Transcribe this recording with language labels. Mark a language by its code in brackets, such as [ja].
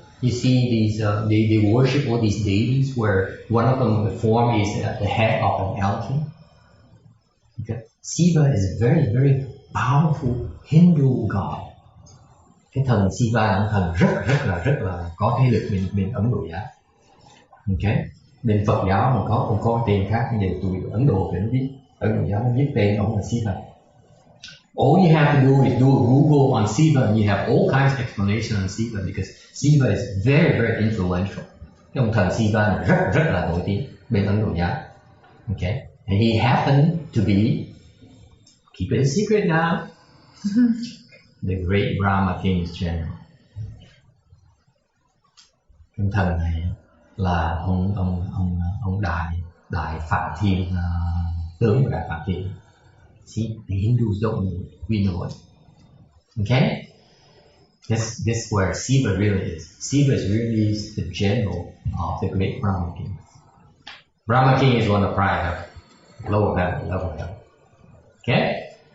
[en] You see these they worship all these deities where one of them, the form is the head of an elephant. Okay. Siva is a very very powerful Hindu god. [vi] Cái thần Siva là một thần rất là có thế lực bên Ấn Độ giáo. Okay. Bên Phật giáo mà có tên khác, nhưng tụi Ấn Độ phải biết, Ấn Độ giáo nó viết tên ông là Siva. [en] All you have to do is do a Google on Siva, and you have all kinds of explanation on Siva, because Siva is very very influential. [vi] Cái ông thần Siva là rất là nổi tiếng bên Ấn Độ giáo. [en] Okay, and he happened to be, keep it a secret now, the great Brahma King's general. [vi] Ông thần này là ông đại Phạm Thiên, tướng của đại Phạm Thiên. [en] See, the Hindus don't know it. We know it. Okay? This is where Siva really is. Siva is really the general of the great Brahma King. Brahma King is one of pride heaven, lower heaven. Okay?